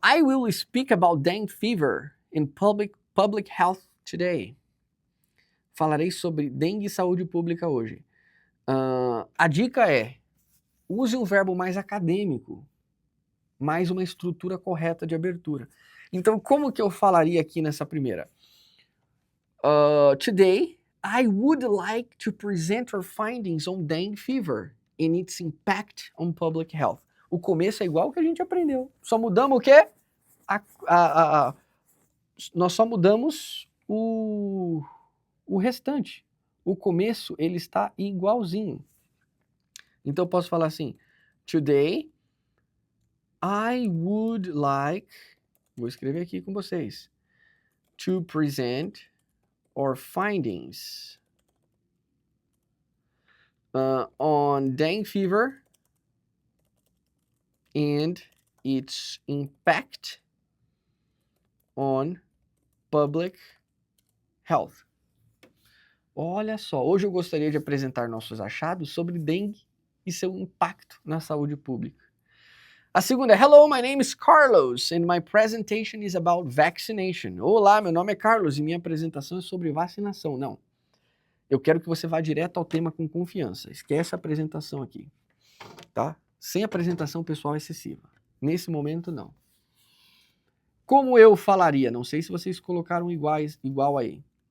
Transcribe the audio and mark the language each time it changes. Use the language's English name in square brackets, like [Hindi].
[English] I will speak about dengue fever in public health today. [Portuguese] Falarei sobre dengue e saúde pública hoje. A dica é, use um verbo mais acadêmico, mais uma estrutura correta de abertura. Então, como que eu falaria aqui nessa primeira? [English] Today, I would like to present our findings on dengue fever and its impact on public health. [Portuguese] O começo é igual que a gente aprendeu. Só mudamos o quê? Nós só mudamos o restante. O começo, ele está igualzinho. Então, eu posso falar assim, [English] Today, I would like, [Portuguese] vou escrever aqui com vocês, [English] to present our findings on dengue fever and its impact on public health. [Portuguese] Olha só, hoje eu gostaria de apresentar nossos achados sobre dengue e seu impacto na saúde pública. A segunda é, [English] Hello, my name is Carlos and my presentation is about vaccination. [Portuguese] Olá, meu nome é Carlos e minha apresentação é sobre vacinação. Não, eu quero que você vá direto ao tema com confiança. Esquece a apresentação aqui, tá? Sem apresentação pessoal excessiva. Nesse momento, não. Como eu falaria? Não sei se vocês colocaram igual aí.